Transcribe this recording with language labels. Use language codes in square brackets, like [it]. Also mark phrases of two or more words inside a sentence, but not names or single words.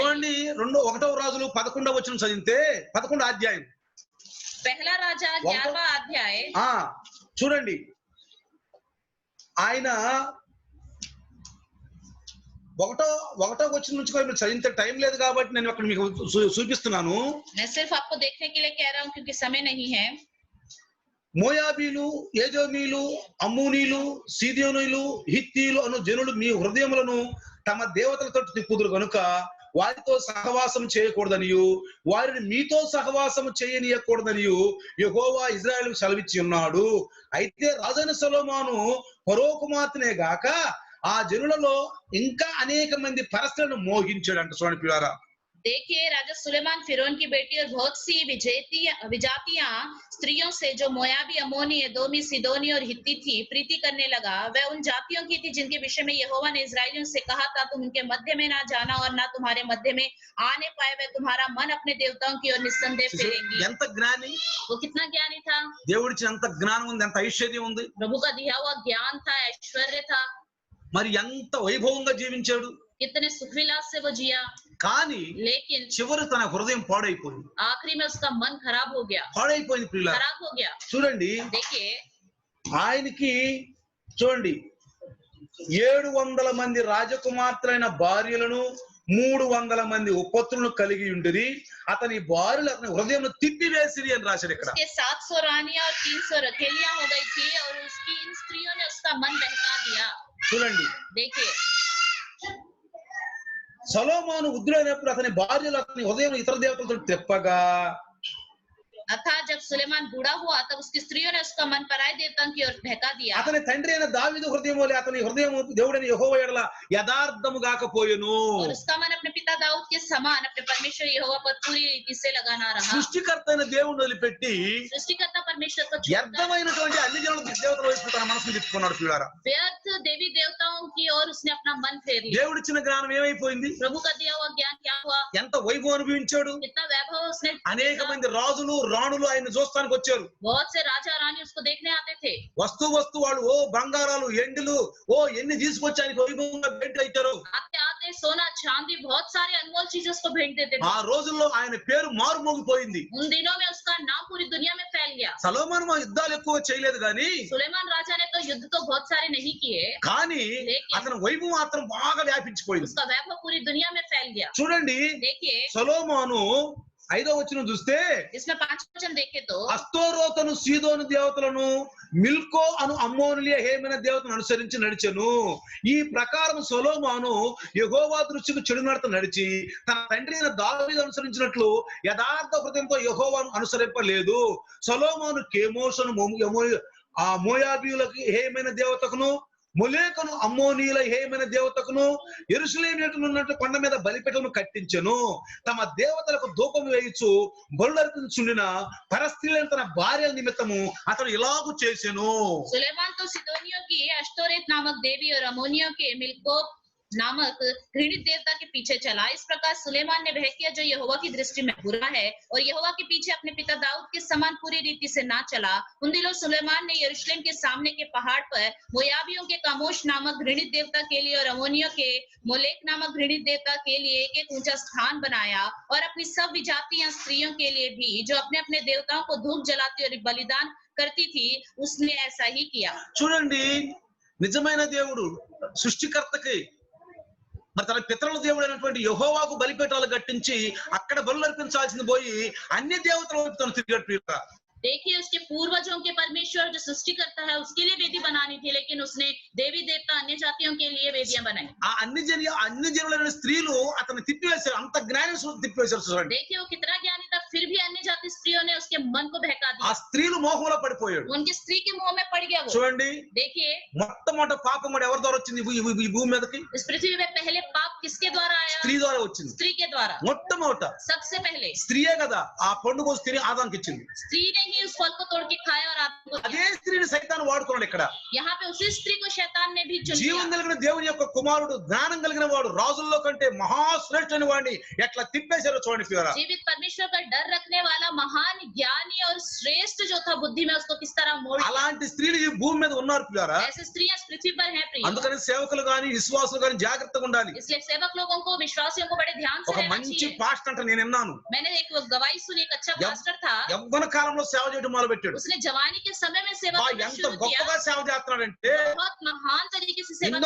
[te] చూడండి 1వ రాజులు 11వ వచనం చదివితే 11వ అధ్యాయం [hi] पहला राजा 11वां अध्याय [te] చూడండి. ఆయన ఒకటో వచనం నుంచి కూడా మీరు చదివితే టైం లేదు కాబట్టి నేను అక్కడ మీకు చూపిస్తున్నాను. [hi] मैं सिर्फ आपको देखने के लिए कह रहा हूँ क्योंकि समय नहीं है। [te] మోయాబీలు, ఏజోమీలు, అమ్మోనీలు, సీదోనీలు, హిత్తీలు అను జనులు మీ హృదయములను తమ దేవతలతో తిప్పుదురు కనుక వారితో సహవాసం చేయకూడదనియు వారిని మీతో సహవాసం చేయనీయకూడదనియు యెహోవా ఇశ్రాయేలుకు సెలవిచ్చి ఉన్నాడు. అయితే రాజైన సొలొమోను ఫరో కుమార్తెనే గాక ఆ జనులలో ఇంకా అనేక మంది పరస్త్రీలను మోహించాడంట. చూడండి ప్రియులారా, [hi] देखिए राजा सुलेमान फिरौन की बेटी और बहुत सी विजातियां स्त्रियों से जो मोयाबी, अमोनी, एदोमी, सिदोनी और हित्ती थी प्रीति करने लगा। वह उन जातियों की थी जिनके विषय में यहोवा ने इस्राएलियों से कहा था, तुम उनके मध्य में ना जाना और ना तुम्हारे मध्य में आने पाए। वह तुम्हारा मन अपने देवताओं की ओर निस्संदेह फेरेंगी। [te] ఎంత జ్ఞాని, [hi] वो कितना ज्ञानी था, [te] దేవుడిచ్చిన ఎంత జ్ఞానం ఉంది, ఎంత ఐశ్వర్యం ఉంది, [hi] प्रभु का दिया हुआ ज्ञान था, ऐश्वर्य था, [te] మరి ఎంత వైభవంగా జీవించాడు. [hi] कितने सुख विलास से वो जिया। [te] కానీ [hi] लेकिन [te] చివరి తన హృదయం పాడైపోయింది. [hi] आखिरी में उसका मन खराब हो गया, [te] పాడైపోయింది ప్రియులారా. [hi] खराब हो गया। [te] చూడండి, [hi] देखिए [te] ఆయనకి చూడండి 700 మంది రాజకుమార్తెలైన భార్యలను 300 మంది ఉపపత్నులను కలిగి ఉండిరి. అతని భార్యలు అతని హృదయం తిప్పివేసిరి అని రాశారు ఇక్కడ. [hi] उसके 700 रानियां और 300 रखेलियां हो गई थी और उसकी इन स्त्रियों ने उसका मन बहका दिया। [te] చూడండి, [hi] देखिए [te] సొలొమోను వృద్ధుడైనప్పుడు అతని భార్యలు అతని హృదయం ఇతర దేవతలతో తిప్పగా [hi] अर्थात जब सुलेमान बूढ़ा हुआ तब उसकी स्त्रियों ने उसका मन पराये देवताओं की ओर बहका दिया। [te] అతని తండ్రి అయిన దావీదు హృదయం వలె అతని హృదయం దేవుడైన యెహోవా ఎడల యథార్థము గాకపోయెను. [hi] और उसका मन अपने पिता दाऊद के समान अपने परमेश्वर यहोवा पर पूरी रीति से लगा ना रहा। [te] సృష్టికర్త అయిన దేవుడిని వదిలిపెట్టి [hi] सृष्टिकर्ता परमेश्वर को छोड़कर [te] వ్యర్థమైనటువంటి అన్ని జనుల దేవతల వైపు తన మనసును తిప్పుకున్నాడు ప్రియులారా. [hi] व्यर्थ देवी देवताओं की ओर उसने अपना मन फेर लिया। [te] దేవుడిచ్చిన జ్ఞానం ఏమైపోయింది? [hi] प्रभु का दिया हुआ ज्ञान क्या हुआ? [te] ఎంత వైభవం అనుభవించాడు. [hi] कितना वैभव उसने। [te] అనేక మంది రాజులు రాణులు ఆయన చూస్తానికి వచ్చారు. [hi] बहुत से राजा रानी उसको देखने आते थे। [te] వస్తు వాళ్ళు ఓ బంగారాలు ఎండులు ఓ ఎన్ని తీసుకొచ్చి ఆయనకు వైభవంగా భేటీ ఇచ్చారు. [hi] आते आते सोना चांदी बहुत सारे अनमोल चीजें उसको भेंट देते थे। [te] ఆ రోజుల్లో ఆయన పేరు మారుమోగిపోయింది. [hi] उन दिनों में उसका नाम पूरी दुनिया में फैल गया। [te] సొలొమోను యుద్ధాలు ఎక్కువ చేయలేదు కానీ [hi] सुलेमान राजा ने तो युद्ध तो बहुत सारे नहीं किए, [te] కానీ అతని వైభవం మాత్రం బాగా వ్యాపించిపోయింది. [hi] उसका वैभव पूरी दुनिया में फैल गया। [te] చూడండి, [hi] देखिए [te] సొలొమోను 5వ వచనం చూస్తే [hi] इसमें 5 वचन देखे तो [te] అస్తోరోతును సీదోను దేవతలను మిల్కో అను అమ్మోనులియ హేమైన దేవతను అనుసరించి నడిచెను. ఈ ప్రకారం సొలొమోను యెహోవా దృష్టికి చెడు నడత నడిచి తన తండ్రి అయిన దావీదు అనుసరించినట్లు యథార్థ హృదయంతో యెహోవాను అనుసరింపలేదు. సొలొమోను కెమోషును ఆ మోయాబీయులకు హేమైన దేవతకును మొలేకును అమ్మోనీయుల హేమైన దేవతకును యెరూషలేము ఉన్నట్టు కొండ మీద బలిపీఠమును కట్టించెను. తమ దేవతలకు ధూపం వేయించు బలులర్పించుండిన పరస్త్రీలను తన భార్య నిమిత్తము అతడు ఇలాగు చేసెను. [hi] सुलेमान तो सिदोनियों की अश्तोरेत नामक देवी और अमोनियों के मिल्कोप नामक घृणित देवता के पीछे चला। इस प्रकार सुलेमान ने वह किया जो यहोवा की दृष्टि में बुरा है और यहोवा के पीछे अपने पिता दाऊद के समान पूरी रीति से ना चला। उन दिनों सुलेमान ने यरूशलेम के सामने के पहाड़ पर मोयाबियों के कामोश नामक घृणित देवता के लिए और अमोनियों के मोलेक नामक घृणित देवता के लिए एक एक ऊंचा स्थान बनाया और अपनी सब विजातियां स्त्रियों के लिए भी जो अपने अपने देवताओं को धूप जलाती और बलिदान करती थी उसने ऐसा ही किया। [te] చూడండి, నిజమైన దేవుడు సృష్టికర్తకి మరి తన పితరుల దేవుడైనటువంటి యెహోవాకు బలిపీఠాలు కట్టించి అక్కడ బలులు అర్పించాల్సింది పోయి అన్ని దేవతల వైపు తను తిరిగాడు. [hi] देखिए उसके पूर्वजों के परमेश्वर जो सृष्टि करता है उसके लिए वेदी बनानी थी, लेकिन उसने देवी देवता अन्य जातियों के लिए वेदियां बनाई। [te] ఆ అన్ని జనులైన స్త్రీలు అతన్ని తిప్పివేశారు. అంత జ్ఞానం తిప్పివేశారు. చూడండి, [hi] देखिए वो कितना ज्ञानी था, फिर भी अन्य जाति स्त्रियों ने उसके मन को बहका [te] ఆ [hi] दिया। [te] స్త్రీలు మోహంలో పడిపోయాడు. [hi] उनकी स्त्री के मुंह में पड़ गया वो। [te] చూడండి, [hi] देखिए [te] మొట్టమొదట పాపం ఎవరి ద్వారా వచ్చింది ఈ భూమి మీదకి? [hi] इस पृथ्वी में पहले पाप किसके द्वारा आया? [te] స్త్రీ ద్వారా వచ్చింది. [hi] स्त्री के द्वारा। [te] మొట్టమొదట [hi] सबसे पहले [te] స్త్రీయే కదా ఆ పండు కోసి తిని ఆదానికి ఇచ్చింది. [hi] स्त्री ने ही उस फल को तोड़ के खाया और आदम को [te] అదే [hi] दिया। [te] స్త్రీని సైతాను వాడుకున్నాడు ఇక్కడ. [hi] यहाँ पे उसी स्त्री को शैतान ने भी चुन [te] జీవం [hi] लिया। [te] కలిగిన దేవుని యొక్క కుమారుడు, జ్ఞానం కలిగిన వాడు, రాజుల్లో కంటే మహాశ్రేష్ఠుని వాడిని ఎట్లా తిప్పేశారో చూడండి ప్రియులారా. [hi] जीवित परमेश्वर का डर रखने वाला महान ज्ञानी और श्रेष्ठ जो था बुद्धि में उसको किस तरह मोड़ दिया। [te] అలాంటి స్త్రీలు ఈ భూమి మీద ఉన్నారు ప్రియులారా. [hi] ऐसे स्त्रियां इस पृथ्वी पर हैं प्रिय। [te] అందుకని సేవకులు గాని విశ్వాసులు గాని జాగ్రత్తగా ఉండాలి. [hi] इसलिए सेवक लोगों को, विश्वासियों को बड़े ध्यान से [te] ఒక [hi] रहना [te] మంచి [hi] चाहिए। [te] పాస్టర్ అంటే నేను విన్నాను. [hi] मैंने एक गवाही सुनी, एक अच्छा पास्टर था, [te] యవ్వన కాలంలో సేవ చేయడం మొదలు పెట్టాడు. [hi] उसने जवानी के समय में सेवा करना [te] ఎంత [hi] शुरू किया। [te] గొప్పగా సేవ చేస్తున్నాడంటే [hi] बहुत महान तरीके से सेवा